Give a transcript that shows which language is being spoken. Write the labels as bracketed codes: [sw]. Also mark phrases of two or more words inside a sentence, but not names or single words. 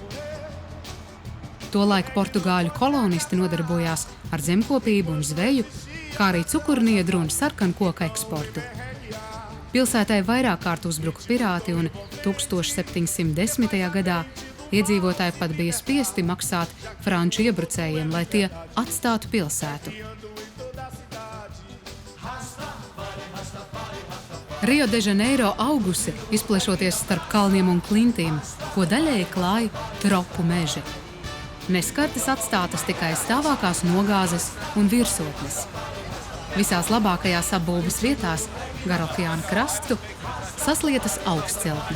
[lv] Tolaik portugāļu kolonisti nodarbojās ar zemkopību un zveju, kā arī cukurniedru un sarkankoka eksportu. Pilsētai vairāk kārt uzbruka pirāti un 1710. gadā iedzīvotāji pat bija spiesti maksāt franču iebrucējiem, lai tie atstātu pilsētu. Rio de Janeiro augusi, izplešoties starp kalniem un klintīm, ko daļēji klāja tropu meži. Neskartas atstātas tikai stāvākās nogāzes un virsotnes. Visās labākajās apbūves vietās, gar okeāna krastu, saslietas augstceltnes.